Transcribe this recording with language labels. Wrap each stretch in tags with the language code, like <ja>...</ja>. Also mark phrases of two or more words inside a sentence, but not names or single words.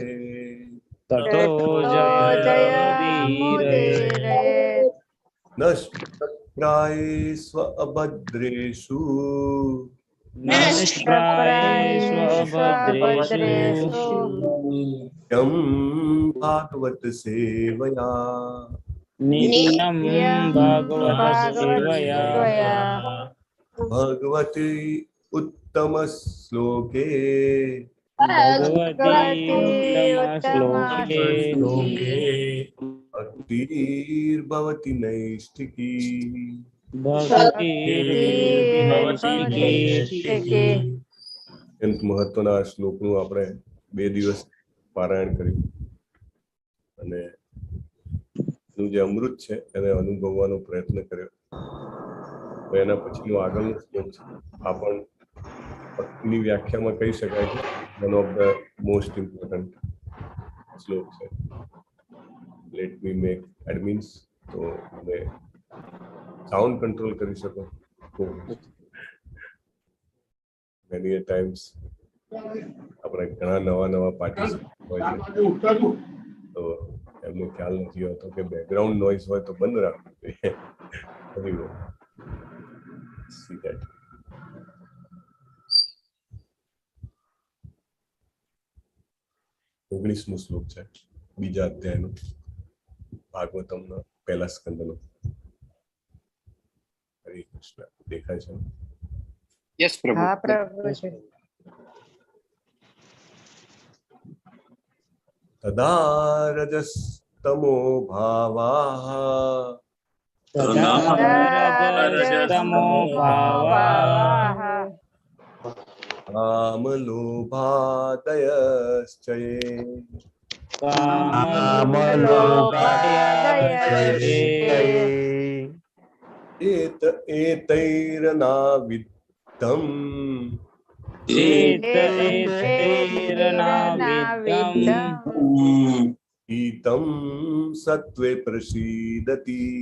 <sa>ततो जयमुदीरये. नष्टप्रायेष्व अभद्रेषु नष्टप्रायेष्वभद्रेषु यं भागवत सेवया नित्यं भगवतसेवया भगवती उत्तम श्लोके भगवती उत्तमश्लोके भक्तिर्भवति नैष्ठिकी भक्तिर्भवति नैष्ठिकी</sa> <gu>અત્યંત મહત્વના આ શ્લોકનું આપણે 2 દિવસ પારાયણ કર્યું અને એનું જે અમૃત છે એને અનુભવવાનો પ્રયત્ન કર્યો. એના પછીનો આગળનો શ્લોક છે આ પણ ભક્તિની વ્યાખ્યામાં કહી શકાય છે</gu> <en>one of the most important</en> <gu>શ્લોક છે.</gu> <en>let me make admins</en> <gu>તો તમે</gu> <en>sound control</en> <gu>કરી શકો.</gu> <en>many a times</en> <gu>આપણે ઘણા નવા પાર્ટિસિપન્ટ હોય છે તો એમને ખ્યાલ નથી હોતો કે</gu> <en>background noise</en> <gu>હોય તો બંધ રાખવું જોઈએ.</gu> <en>See that.</en> <gu>ઓગણીસમો શ્લોક છે બીજા અધ્યાયનો ભાગવતમના પહેલા સ્કંદનો. હરે કૃષ્ણ. દેખાય છે? યસ પ્રભુ. હા પ્રભુજી.</gu> <sa>तदा रजस्तमो भावाः रजतमो भावाः कामलोभादयश्चये एतैरनाविद्धम् शीतं सत्त्वे प्रसीदति</sa>